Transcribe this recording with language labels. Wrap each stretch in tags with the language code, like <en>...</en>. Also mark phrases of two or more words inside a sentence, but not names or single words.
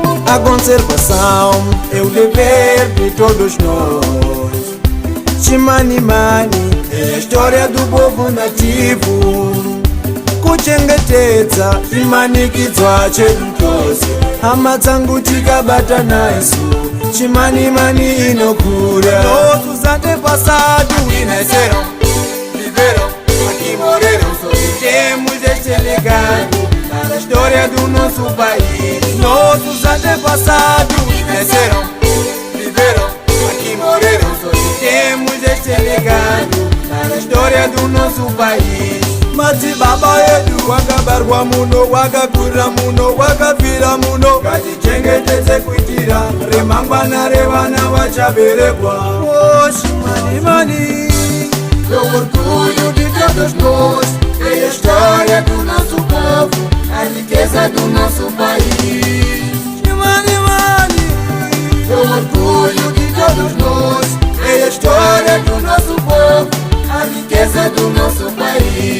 <pt>A conservação é o dever de todos nós. Chimanimani é a história do povo nativo.</pt> <sn>Kuchengetedza chimanikidzwa chedu tose. Hama dzangu tikabata nasu Chimanimani inokura.</sn> <pt>Nossos antepassados nasceram, viveram aqui, morreram. Temos este legado da história do nosso país. Nossos antepassados nasceram, viveram aqui, morreram. Temos este legado da história do nosso país.</pt> <sn>Madzibaba edu wakabarwa muno, wakakura muno, wakafira muno. Ngatichengetedze kuitira remangwana revana vachaberekwa.</sn> <pt>Oh, Chimanimani é o orgulho de todos nós, é a história do nosso povo, a riqueza do nosso país. Chimanimani é o orgulho de todos nós, é a história do nosso povo, a riqueza do nosso país.</pt>